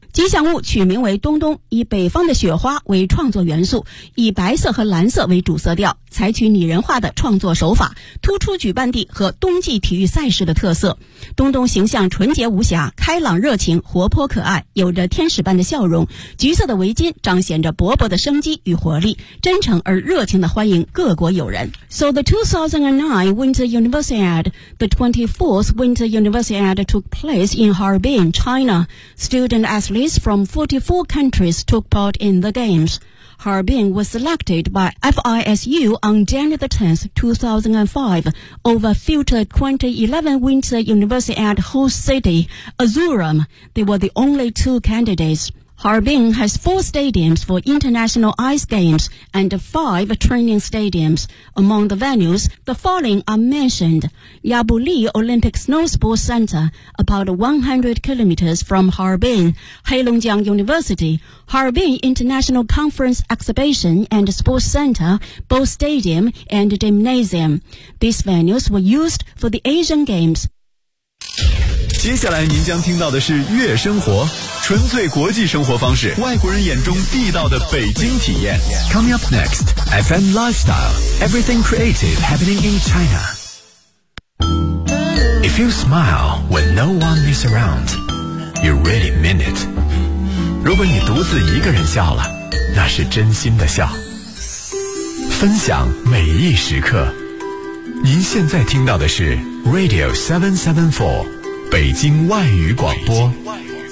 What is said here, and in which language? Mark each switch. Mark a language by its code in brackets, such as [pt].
[zh] 吉祥物取名为冬冬，以北方的雪花为创作元素，以白色和蓝色为主色调，采取拟人化的创作手法，突出举办地和冬季体育赛事的特色。冬冬形象纯洁无瑕，开朗热情，活泼可爱，有着天使般的笑容，橘色的围巾彰显着勃勃的生机与活力，真诚而热情地欢迎各国友人。 [en] So the 2009 Winter Universiade, the 24th Winter Universiade took place in Harbin, China. Student athletes from 44 countries took part in the games. Harbin was selected by FISU on January 10, 2005 over future 2011 Winter Universiade host city, Azuram. They were the only two candidates. Harbin has four stadiums for international ice games and five training stadiums. Among the venues, the following are mentioned. Yabuli Olympic Snow Sports Center, about 100 kilometers from Harbin, Heilongjiang University,Harbin International Conference Exhibition and Sports Center, both stadium and gymnasium. These venues were used for the Asian Games. [zh] 接下来您将听到的是月生活，纯粹国际生活方式，外国人眼中地道的北京体验。 [en] Coming up next, FM Lifestyle, everything creative happening in China. If you smile when no one is around, you really mean it. [zh] 如果你独自一个人笑了，那是真心的笑。分享每一时刻，您现在听到的是 Radio 774，北京外语广播。北京外语